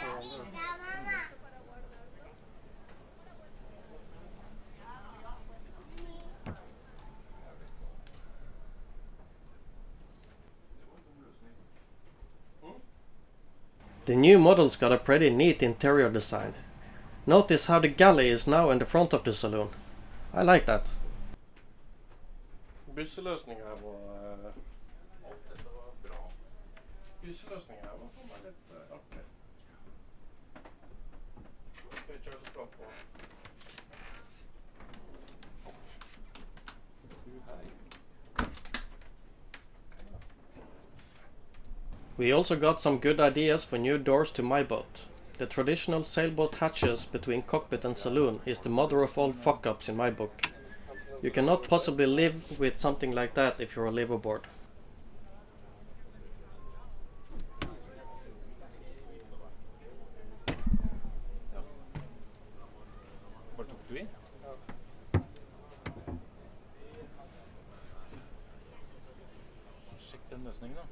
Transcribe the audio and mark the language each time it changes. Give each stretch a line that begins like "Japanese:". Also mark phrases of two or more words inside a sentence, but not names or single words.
English: The new models got a pretty neat interior design. Notice how the galley is now in the front of the saloon. I like that.
Norwegian: Busseløsning her var... Busseløsning her var for meg litt artig. Skal vi kjøre skap på?
English: We also got some good ideas for new doors to my boat. The traditional sailboat hatches between cockpit and saloon is the mother of all fuck-ups in my book. You cannot possibly live with something like that if you're a liveaboard.
Norwegian: Hvor tok du i? Sjekk den løsningen da.